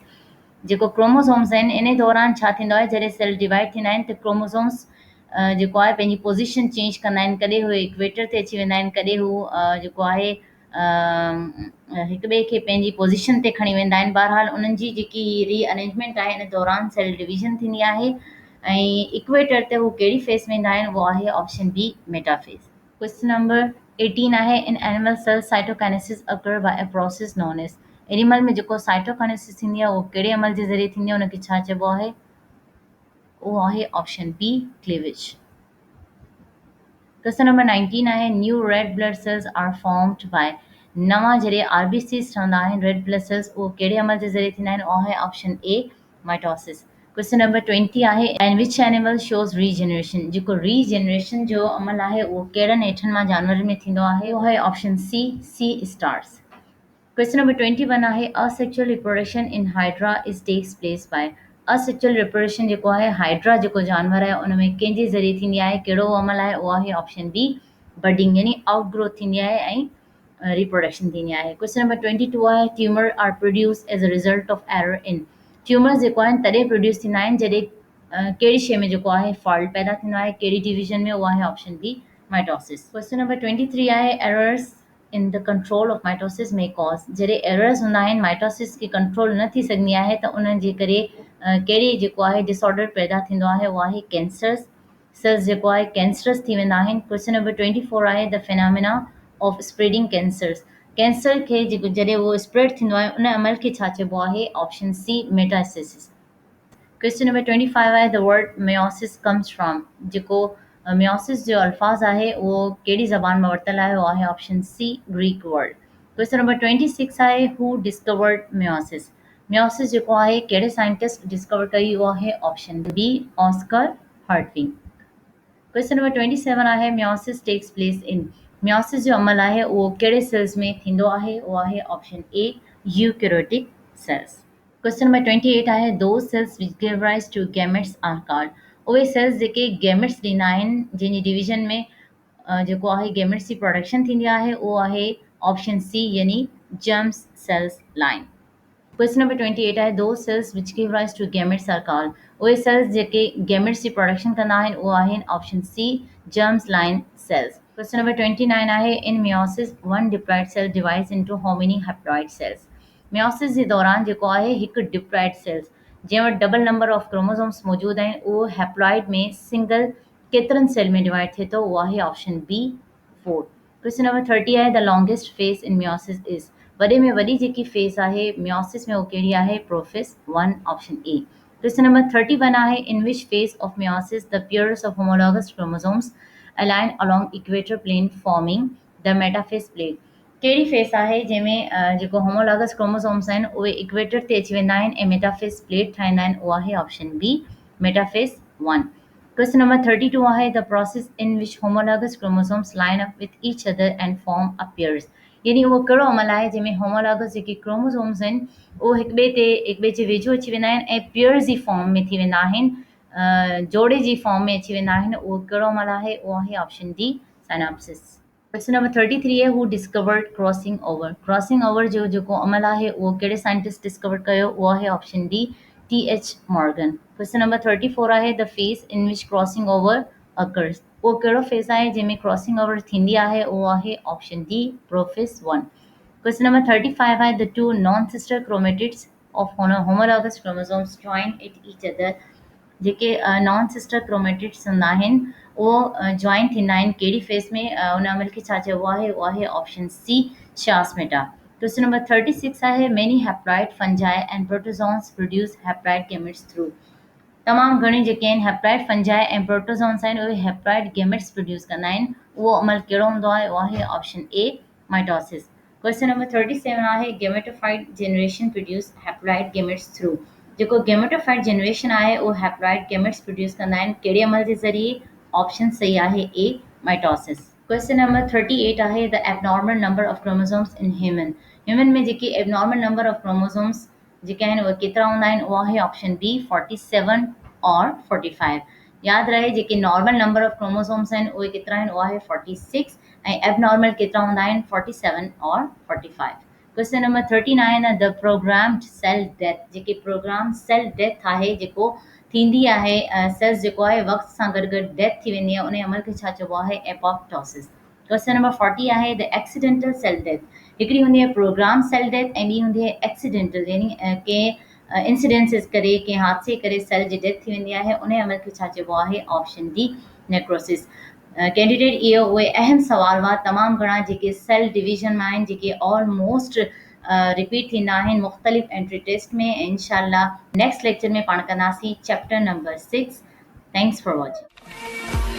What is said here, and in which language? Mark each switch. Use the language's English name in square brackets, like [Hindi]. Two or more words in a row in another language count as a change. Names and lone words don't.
[Sindhi] जेको क्रोमोसोम्स आहिनि इन दौरान छा थींदो आहे, जॾहिं [English] cell divide [Sindhi] थींदा आहिनि त क्रोमोसोम्स जेको आहे पंहिंजी [English] position change [Sindhi] कंदा आहिनि। कॾहिं उहे इक्वेटर ते अची वेंदा आहिनि, कॾहिं हू जेको आहे हिक ॿिए खे पंहिंजी पोज़ीशन ते खणी वेंदा आहिनि। बहरहाल उन्हनि जी जेकी रीअरेंजमेंट आहे इन दौरान [English] cell division [Sindhi] थींदी आहे ऐं इक्वेटर ते हू कहिड़ी फेस में ईंदा आहिनि, उहो आहे [English] option B metaphase. question number 18 आहे in animal cell cytokinesis occur by a process known as. [Sindhi] एनिमल में जेको साइटोकाइनेसिस थींदी आहे उहो कहिड़े अमल जे ज़रिए थींदी आहे उनखे छा चइबो आहे? उहो आहे [English] option B cleavage. question number 19 [Sindhi] आहे [English] new red blood cells are formed by [Sindhi] नवां जॾहिं आरबीसीस ठहंदा आहिनि [English] red blood cells [Sindhi] उहो कहिड़े अमल जे ज़रिए थींदा आहिनि? उहो आहे [English] option A mitosis. question number 20 आहे and which animal shows regeneration, [Sindhi] जेको रीजनरेशन जो अमल आहे उहो कहिड़नि हेठनि मां जानवरनि में थींदो आहे? उहो आहे [English] option C stars. question number 21 [Sindhi] आहे [English] asexual reproduction in hydra is takes place by asexual reproduction [Sindhi] जेको आहे हाइड्रा जेको जानवर आहे उन में कंहिंजे ज़रिए थींदी आहे, कहिड़ो अमल आहे? उहो आहे [English] option B budding, [Sindhi] यानी आउटग्रोथ थींदी आहे ऐं रिप्रोडक्शन थींदी आहे। [English] question number 22 [Sindhi] आहे [English] tumour are produce as a result of error in, [Sindhi] ट्यूमर्स जेको आहिनि तॾहिं प्रोड्यूस थींदा आहिनि जॾहिं कहिड़ी शइ में जेको आहे फॉल्ट पैदा थींदो आहे, कहिड़ी डिवीजन में? उहो आहे [English] option B mitosis. question number 23 आहे errors in the control of mitosis में cause, [Sindhi] जॾहिं एरर्स हूंदा आहिनि माइटोसिस खे कंट्रोल न थी सघंदी आहे त उन जे करे कहिड़ी जेको आहे डिसऑर्डर पैदा थींदो आहे? उहो आहे कैंसर्स, सेल्स जेको आहे कैंसरस थी वेंदा आहिनि। [English] question number 24 आहे the phenomena of spreading cancers, [Sindhi] कैंसर खे जेको जॾहिं उहो स्प्रेड थींदो आहे उन अमल खे छा चइबो आहे? [English] option C metastasis. question number 25 आहे the word meiosis comes from, [Sindhi] जेको मेयोसिस जो अल्फाज़ आहे उहो कहिड़ी ज़बान में वरितल आहे? उहो आहे [English] option C Greek word. question number 26 आहे who discovered meiosis, meiosis [Sindhi] जेको आहे कहिड़े [English] scientist discover कई? [Sindhi] उहो आहे [English] option B Oscar Hertwig. question number 27 आहे meiosis takes place in, [Sindhi] मेयोसिस जो अमल आहे उहो कहिड़े सेल्स में थींदो आहे? उहो आहे [English] option A eukaryotic cells. question number 28 आहे those cells which give rise to gametes are called, [Sindhi] उहे सेल्स जेके गैमेट्स ॾींदा आहिनि जंहिंजी डिवीजन में जेको आहे गैमेट्स जी प्रोडक्शन थींदी आहे उहो आहे [English] option C [Sindhi] यानी [English] germ cells line. question number 28 आहे those cells which give rise to gametes are called, [Sindhi] उहे सेल्स जेके गैमेट्स जी प्रोडक्शन कंदा आहिनि उहो आहिनि [English] option C germs line cells. question number 29 [Sindhi] आहे [English] in meiosis one diploid cell divides into how many haploid cells, [Sindhi] मेयोसिस जे दौरान जेको आहे हिकु [English] diploid cells [Sindhi] जंहिं वटि [English] double number of chromosomes [Sindhi] मौजूदु आहिनि उहो हैप्लॉइड में सिंगल केतिरनि सेल में डिवाइड थिए थो? उहो आहे [English] option B 4. question number 30 आहे the longest phase in meiosis is, [Sindhi] वॾे में वॾी जेकी फेस आहे मेयोसिस में उहो कहिड़ी आहे? [English] prophase 1 option A. question number 31 आहे in which phase of meiosis the pairs of homologous chromosomes align along equator plane forming the metaphase plate, [Sindhi] कहिड़ी फेस आहे जंहिंमें जेको [English] homologous chromosomes [Sindhi] आहिनि उहे इक्वेटर ते अची वेंदा आहिनि ऐं [English] metaphase plate [Sindhi] ठाहींदा आहिनि? उहो आहे [English] option B metaphase 1. question number 32 [Sindhi] आहे [English] the process in which homologous chromosomes line up with each other and form a pairs, [Sindhi] यानी उहो कहिड़ो अमल आहे जंहिंमें होमोलॉगस जेके क्रोमोसोम्स आहिनि उहे हिक ॿिए जे वेझो अची वेंदा आहिनि ऐं पेयर्स जी फॉर्म में थी वेंदा आहिनि, जोड़े जी फॉर्म में अची वेंदा आहिनि? उहो कहिड़ो अमल आहे? उहो आहे [English] option D synapsis. question number 33 आहे who discovered crossing over, crossing over, क्रॉसिंग ओवर [Sindhi] जो जेको अमल आहे उहो कहिड़े [English] scientist discover कयो? [Sindhi] उहो आहे [English] option D T.H. Morgan. question number 34 आहे the phase in which crossing over occurs, [Sindhi] उहो कहिड़ो फेस आहे जंहिंमें [English] crossing over [Sindhi] थींदी आहे? उहो आहे [English] option D prophase 1. question number 35 आहे the two non sister chromatids of homologous chromosomes join it each other, [Sindhi] जेके [English] non sister chromatids [Sindhi] हूंदा आहिनि उहो जॉइन थींदा आहिनि कहिड़ी फेस में? उन अमल खे छा चइबो आहे? उहो आहे [English] option C chiasmata. question number 36 आहे many haploid fungi and protozoans produce haploid gametes through, [Sindhi] तमामु घणी जेके आहिनि [English] haploid fungi [Sindhi] ऐं प्रोटोज़ोन्स आहिनि उहे [English] haploid gametes produce [Sindhi] कंदा आहिनि, उहो अमल कहिड़ो हूंदो आहे? उहो आहे [English] option A mitosis. question number 37 आहे gametophyte generation produce haploid gametes through, [Sindhi] जेको [English] gametophyte generation [Sindhi] आहे उहो [English] haploid gametes produce [Sindhi] कंदा आहिनि कहिड़े अमल जे ज़रिए? [English] option [Sindhi] सही आहे [English] A mitosis. question number 38 आहे the abnormal number of chromosomes in human, human [Sindhi] में जेके [English] abnormal number of chromosomes [Sindhi] जेके आहिनि उहे केतिरा हूंदा आहिनि? उहो आहे [English] option B 47 और 45। [Sindhi] यादि रहे जेके [English] normal number of chromosomes [Sindhi] आहिनि उहे केतिरा आहिनि? उहो आहे 46 ऐं एबनॉर्मल केतिरा हूंदा आहिनि? [English] 47 और 45. question number 39 आहे the programmed cell death, [Sindhi] जेके [English] program cell death [Sindhi] आहे जेको थींदी आहे सेल्स जेको आहे वक़्त सां गॾु गॾु डेथ थी वेंदी आहे उन अमल खे छा चइबो आहे? एपोप्टोसिस। [English] question number 40 आहे the accidental cell death, [Sindhi] हिकिड़ी हूंदी आहे [English] program cell death [Sindhi] ऐं ॿी हूंदी आहे एक्सीडेंटल, यानी कंहिं इंसिडेंसिस करे कंहिं हादसे करे सेल जी डेथ थी वेंदी आहे उन अमल खे छा चइबो आहे? [English] option D necrosis. [Sindhi] कैंडिडेट इहो उहे अहम सवाल हुआ तमामु घणा जेके [English] cell division [Sindhi] में आहिनि जेके ऑलमोस्ट रिपीट थींदा आहिनि मुख़्तलिफ़ [English] entry test [Sindhi] में। इंशाल्लाह [English] next lecture [Sindhi] में पाण कंदासीं [English] chapter number 6. thanks for watching.